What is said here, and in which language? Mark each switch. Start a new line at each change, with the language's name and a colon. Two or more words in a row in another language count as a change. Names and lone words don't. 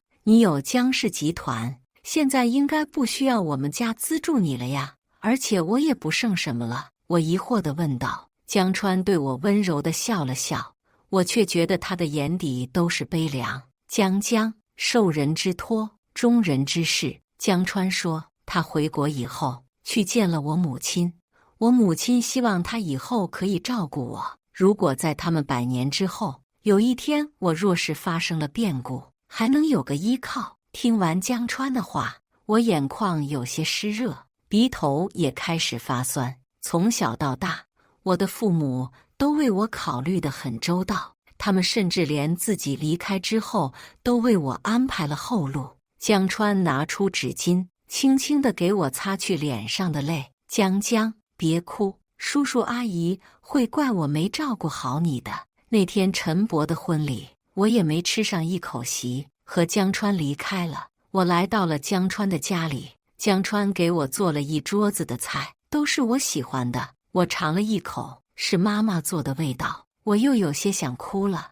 Chinese: 你有江氏集團，現在應該不需要我們家資助你了呀，而且我也不剩什麼了。我疑惑地問道。江川對我溫柔地笑了笑，我卻覺得他的眼底都是悲涼。江，受人之托，忠人之事。江川說，他回國以後去見了我母親，我母親希望他以後可以照顧我，如果在他們100年之後，有一天我若是發生了變故，還能有個依靠。聽完江川的話，我眼眶有些濕熱，鼻頭也開始發酸。從小到大，我的父母都為我考慮得很周到，他們甚至連自己離開之後都為我安排了後路。江川拿出紙巾，輕輕地給我擦去臉上的淚。江，別哭，叔叔阿姨會怪我沒照顧好你的。那天陳伯的婚禮，我也沒吃上一口席，和江川離開了。我來到了江川的家裡，江川給我做了一桌子的菜，都是我喜歡的。我嘗了一口，是媽媽做的味道，我又有些想哭了。